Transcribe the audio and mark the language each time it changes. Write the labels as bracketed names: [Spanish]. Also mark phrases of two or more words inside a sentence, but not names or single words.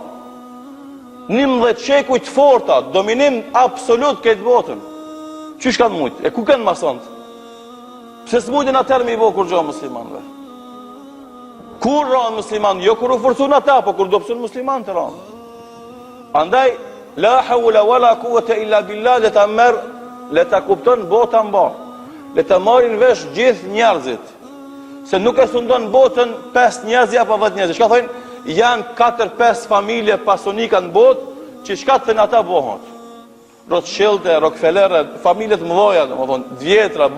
[Albanian] 11 shekuj të forta, dominim absolut këtë botën. Qysh kanë mujtë? E ku kanë masontë? Pse s'mujtin atër me i bo kur gjo muslimanve? Kur ranë musliman? Jo kur u forcun ata, po kur do pësun musliman të ranë. Andaj, [Arabic] لا حول ولا قوة إلا بالله, [Albanian] le ta merë, le ta kupton bota mbar, le ta marrin vesh gjithë njerëzit, se nuk e sundon botën 5 njerëz apo 10 njerëz. Shka thojnë, janë 4-5 familje pasonika në botë, që shka të thënë ata bohët. Rothschilde, Rockefeller, familjet mëdhoja, vjetra, bankjere.